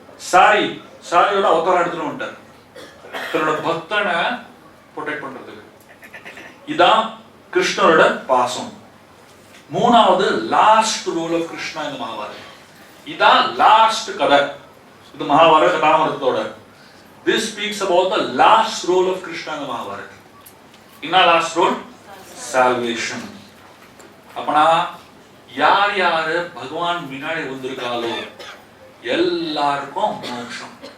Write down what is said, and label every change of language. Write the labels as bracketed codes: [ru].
[ta] சாரியோட அவதாரம் எடுத்துட்டு வந்துட்டார், தன்னோட பக்தனை ப்ரொடெக்ட் பண்றதுக்கு. இதான் கிருஷ்ணரோட பாசம். மூணாவது லாஸ்ட் ரோல் ஆஃப் கிருஷ்ணா இந்த மகாபாரதம். இதான் லாஸ்ட் கதை இந்த Mahabharata கதாமிருத்தத்தோட. [en] This speaks about the last role of Krishna in the Mahabharata. [ta] என்ன லாஸ்ட் ரோல்? salvation. அப்பனா யார் யாரு பகவான் முன்னாடி வந்திருக்காளோ எல்லாருக்கும் மோட்சம்.